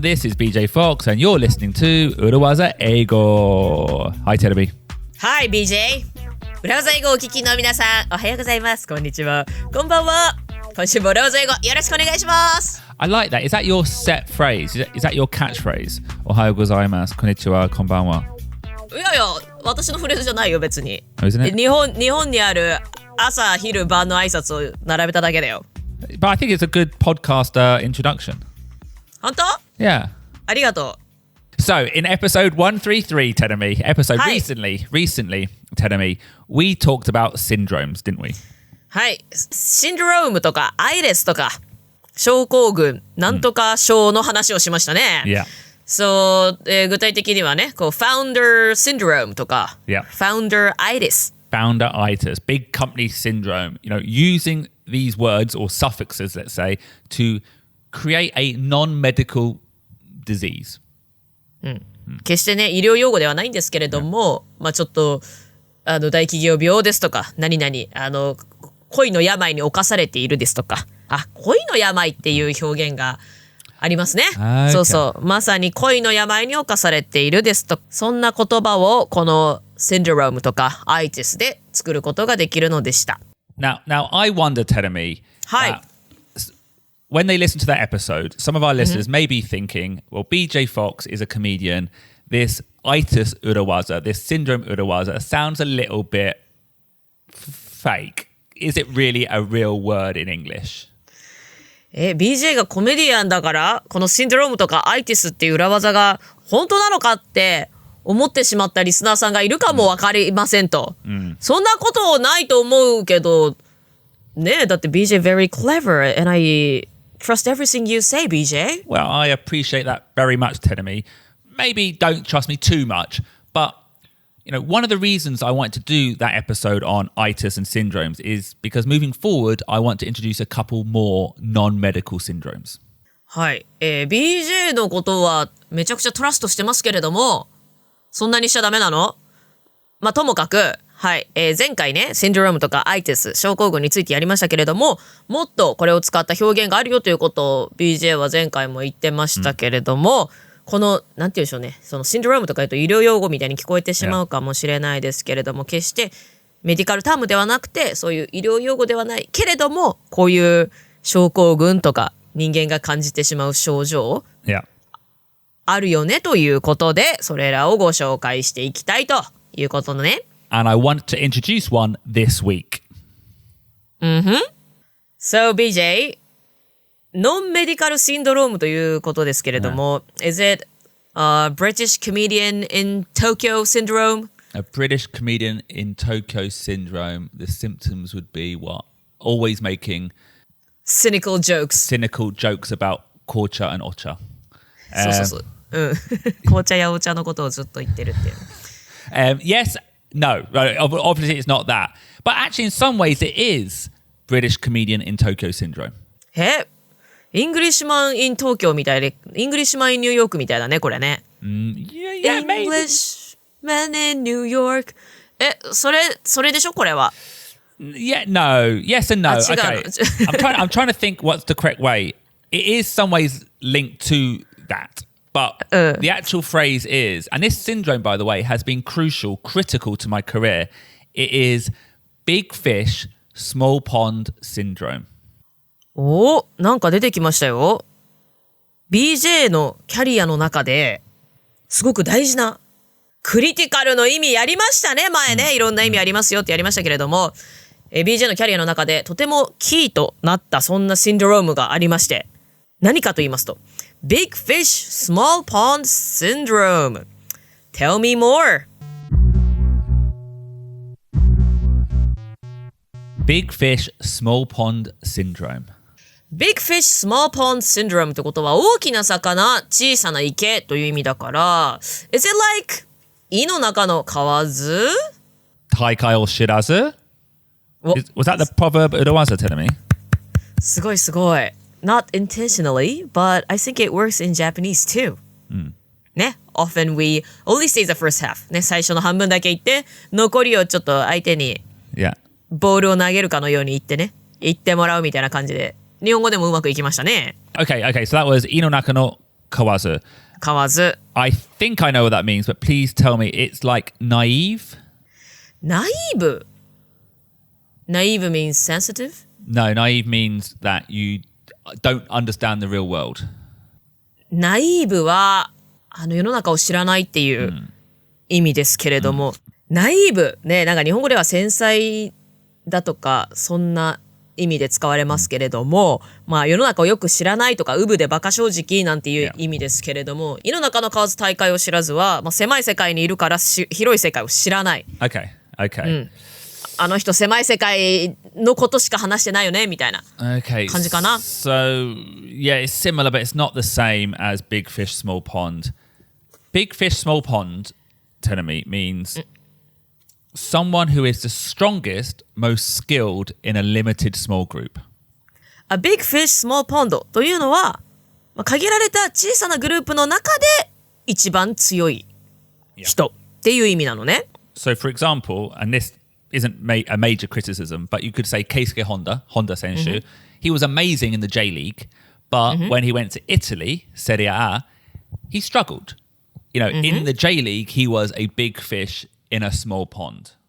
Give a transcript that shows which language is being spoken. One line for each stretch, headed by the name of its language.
English: This is BJ Fox, and you're listening to 裏技英語。 Hi, Terry. Hi, BJ.
Japanese: 裏技英語をお聞きの皆さん、おはようございます。こんにちは。こんばんは。今週も裏技英語よろしくお願いします。
English: I like that. Is that your set phrase? Is that your catchphrase?
Japanese: おはようございます。こんにちは。こんばんは。いやいや、私のフレーズじゃないよ、別に。
English: Oh, isn't it?
Japanese: 日本にある朝、昼、晩の挨拶を並べただけだよ。
English: But I think it's a good podcast introduction.
Japanese: 本当?
English: Yeah.
Japanese: ありがとう。
English: So, in episode 133, Teremi, recently, Teremi, we talked about syndromes, didn't we?
Japanese: はい。シンドロームとか、アイレスとか、症候群、なんとか症の話をしましたね。
English: Yeah.
Japanese: So, 具体的にはね、こう、Founder Syndrome とか、
English: Yeah. Founderitis. Founderitis, big company syndrome. You know, using these words or suffixes, let's say, to create a non-medical disease.
Japanese: 決してね、医療用語ではないんですけれども、まあちょっと、大企業病ですとか、何々、恋の病に侵されているですとか、恋の病っていう表現がありますね。
English: Okay.
Japanese: そうそう。まさに恋の病に侵されているですと、そんな言葉をこのシンドロームとかアイティスで作ることができるのでした。
English: Now, I wonder, Teremi,
Japanese: はい。
English: when they listen to that episode, some of our listeners may be thinking, well, BJ Fox is a comedian. This itis urawaza, this syndrome urawaza sounds a little bit fake. Is it really a real word in English?
Japanese: BJ がコメディアンだから、このシンドロームとかアイティスっていう裏技が本当なのかって思ってしまったリスナーさんがいるかもわかりませんと。そんなことないと思うけど、ねえ、だって
English: BJ very clever and I trust everything you say, BJ. Well, I appreciate that very much, Teremi. Maybe don't trust me too much, but you know, one of the reasons I wanted to do that episode on itis and syndromes is because moving forward, I want to introduce a couple more non-medical syndromes.
Japanese: はい。 BJ のことはめちゃくちゃトラストしてますけれども、そんなにしちゃダメなの？まあ、ともかく、はい。前回ね、シンドロームとかアイティス、症候群についてやりましたけれども、もっとこれを使った表現があるよということを BJ は前回も言ってましたけれども、この、なんて言うんでしょうね、そのシンドロームとか言うと医療用語みたいに聞こえてしまうかもしれないですけれども、決してメディカルタームではなくて、そういう医療用語ではないけれども、こういう症候群とか人間が感じてしまう症状、あるよねということで、それらをご紹介していきたいということのね。
English: And I want to introduce one this week. So, BJ, non-medical syndrome
Japanese: ということですけれども、
English: is it a British comedian in Tokyo syndrome? A British comedian in Tokyo syndrome. The symptoms would be what? Always making cynical jokes about 紅茶 and お茶。
Japanese: そうそうそう。紅茶やお茶のことをずっと言ってるっていう。
English: Yes, no. Obviously, it's not that. But actually, in some ways, it is British comedian in Tokyo syndrome.
Japanese: イングリッシュマン in 東京みたいで、イングリッシュマン in ニューヨークみたいだね、これね。
English: Yeah, maybe. Englishman in New York.
Japanese: それでしょ、これは。
English: Yeah, no. Yes and no. Okay. I'm trying to think what's the correct way. It is some ways linked to that. But the actual phrase is, and this syndrome, by the way, has been critical to my career. It is Big Fish Small Pond Syndrome.
Japanese: なんか出てきましたよ。BJ のキャリアの中ですごく大事なクリティカルの意味やりましたね、前ね。いろんな意味ありますよってやりましたけれども、BJ のキャリアの中でとてもキーとなったそんなシンドロームがありまして、何かと言いますと、Big Fish Small Pond Syndrome.
English: Tell me more. Big Fish Small Pond Syndrome.
Japanese: Big Fish Small Pond Syndrome ってことは大きな魚、小さな池という意味だから、
English: Is it like
Japanese: 井の中の蛙？大海を知らず?
English: Was that the proverb Urawaza telling me?
Japanese: すごいすごい。
English: Not intentionally, but I think it works in Japanese too.
Japanese: ね。
English: Often we only say the first half.
Japanese: ね。最初の半分だけ言って、残りをちょっと相手にボールを投げるかのように言ってね。言ってもらうみたいな感じで。日本語でもうまくいきましたね。
English: Okay. So that was 井の中の蛙.
Japanese: 蛙。
English: I think I know what that means, but please tell me it's like naive? Naive? Naive means sensitive? No, naive means that you don't understand the real world.
Japanese: ナイーブは世の中を知らないっていう意味ですけれども、ナイーブね、なんか日本語では繊細だとかそんな意味で使われますけれども、まあ世の中をよく知らないとか、うぶでバカ正直なんていう意味ですけれども、井の中の蛙大海を知らずは、まあ、狭い世界にいるから広い世界を知らない。
English: Okay.
Japanese: あの人狭い世界のことしか話してないよねみたいな感じかな。
English: So, yeah, it's similar, but it's not the same as Big Fish Small Pond. Big Fish Small Pond, telling me, means someone who is the strongest, most skilled in a limited small group.
Japanese: A big fish, small pond というのは、まあ、限られた小さなグループの中で一番強い人っていう意味なのね。
English: So, for example, and this isn't a major criticism, but you could say Keisuke Honda Senshu, he was amazing in the J League, but when he went to Italy, Serie A, he struggled. You know, in the J League, he was a big fish in a small pond.